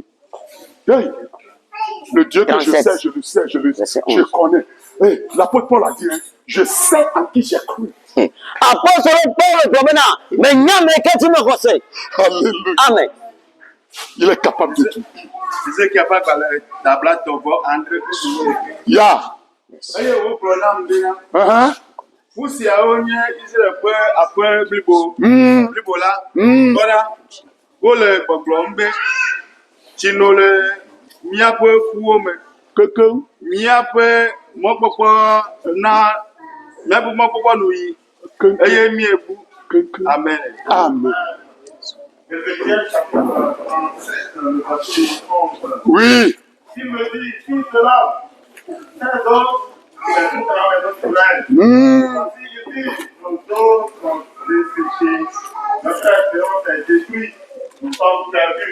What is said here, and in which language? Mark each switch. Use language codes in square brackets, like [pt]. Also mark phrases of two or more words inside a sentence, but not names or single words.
[fr] Hey. Le Dieu que je sais, je connais. Hey, l'apôtre Paul a dit, je sais en qui j'ai cru. Alléluia. Amen. Il est capable de tout. Ya. [ee] Miaƒe ƒuwo me Kekeŋ. miaƒe mɔkpɔkpɔ na miaƒe mɔkpɔkpɔ nu yi eye miebu. [fr] Amen. Amen. Oui. Il me dit tout cela, c'est donc nos dos sont desséchés, notre espérance est détruite, nous sommes perdus.